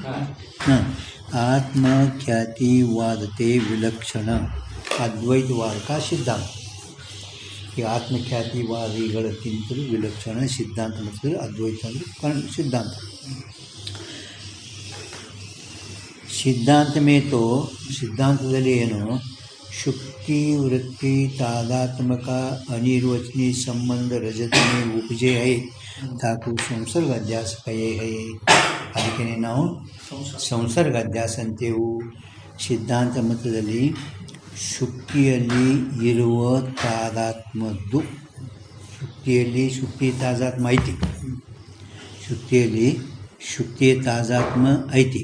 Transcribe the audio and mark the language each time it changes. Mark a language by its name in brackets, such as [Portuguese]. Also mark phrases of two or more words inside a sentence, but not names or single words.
[Kannada] ಆತ್ಮಖ್ಯಾತಿವಾದತೆ ವಿಲಕ್ಷಣ ಅದ್ವೈತವಾದ का ಸಿದ್ಧಾಂತ. ಈ ಆತ್ಮಖ್ಯಾತಿವಾದಿಗಳಕ್ಕಿಂತಲೂ ವಿಲಕ್ಷಣ ಸಿದ್ಧಾಂತ ಮತ್ತು ಅದ್ವೈತ ಅಂದರೆ ಸಿದ್ಧಾಂತ. ಸಿದ್ಧಾಂತ ಮೇತೋ ಸಿದ್ಧಾಂತದಲ್ಲಿ ಏನು [Hindi] शुक्ति वृत्ति तादात्मक अनिर्वचनीय संबंध रजत में उपजे है. ताकू संसर्ग अध्यास कहे है. [Kannada] ಅದಕ್ಕೆ ನಾವು ಸಂಸರ್ಗ ಅಧ್ಯಾಸ ಅಂತೇವು. ಸಿದ್ಧಾಂತ ಮತದಲ್ಲಿ ಶುಕ್ತಿಯಲ್ಲಿ ಇರುವ ತಾದಾತ್ಮದ್ದು, ಶುಕ್ತಿಯಲ್ಲಿ ಶುಕ್ತಿ ತಾದಾತ್ಮ ಐತಿ. ಶುಕ್ತಿಯಲ್ಲಿ ಶುಕ್ತಿಯ ತಾದಾತ್ಮ ಐತಿ.